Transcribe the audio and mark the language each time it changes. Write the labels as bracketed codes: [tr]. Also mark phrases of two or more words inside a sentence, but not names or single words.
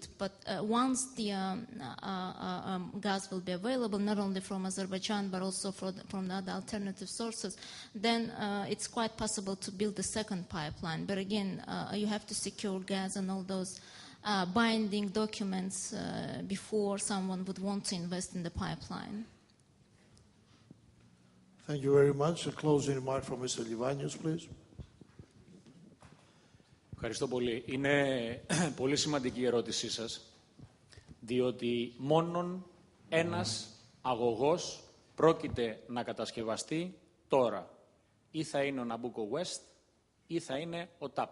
[en] But once the gas will be available, not only from Azerbaijan, but also from the other alternative sources, then it's quite possible to build the second pipeline. But again, you have to secure gas and all those binding documents before someone would want to invest in the pipeline. Thank you very much. A closing remark from Mr. Livanios, please. [el] Ευχαριστώ πολύ. Είναι πολύ σημαντική η ερώτησή σας, διότι μόνον ένας αγωγός πρόκειται να κατασκευαστεί τώρα. Ή θα είναι ο Nabucco West ή θα είναι ο TAP.